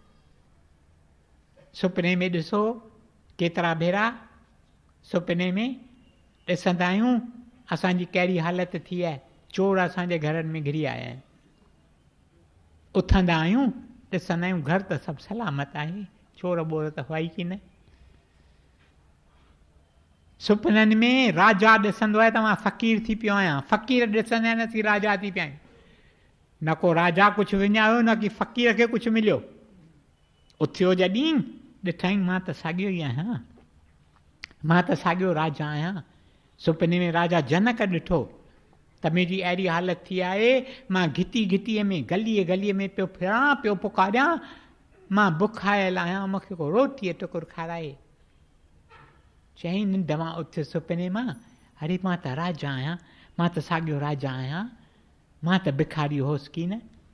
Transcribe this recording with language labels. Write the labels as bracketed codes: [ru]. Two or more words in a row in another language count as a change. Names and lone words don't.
[sd] सुपिने में ॾिसो केतिरा भेरा सुपिने में ॾिसंदा आहियूं असांजी कहिड़ी हालति थी आहे। चोर असांजे घरनि में घिरी आया आहिनि। उथंदा आहियूं ॾिसंदा आहियूं घर त सभु सलामत आहे, चोर ॿोर त हुआ ई की न। सुपिननि में राजा ॾिसंदो आहे त मां फ़क़ीर थी पियो आहियां। फ़क़ीर ॾिसंदा आहिनि असीं राजा थी पिया आहियूं। न को राजा कुझु विञायो, न की फ़क़ीर खे कुझु मिलियो। उथियो जॾहिं ॾिठई मां त साॻियो ई आहियां, मां त साॻियो राजा आहियां। सुपिने में राजा जनक ॾिठो त मुंहिंजी अहिड़ी हालति थी आहे, मां घिटी घिटीअ में गलीअ गलीअ में पियो फिरां, पियो पुकारियां, मां बुखायल आहियां, मूंखे को रोटीअ टुकुर खाराए। चईं निंड मां उथि सुपिने मां, अरे मां त राजा आहियां, मां त साॻियो राजा आहियां, मां त भिखारी होसि की न।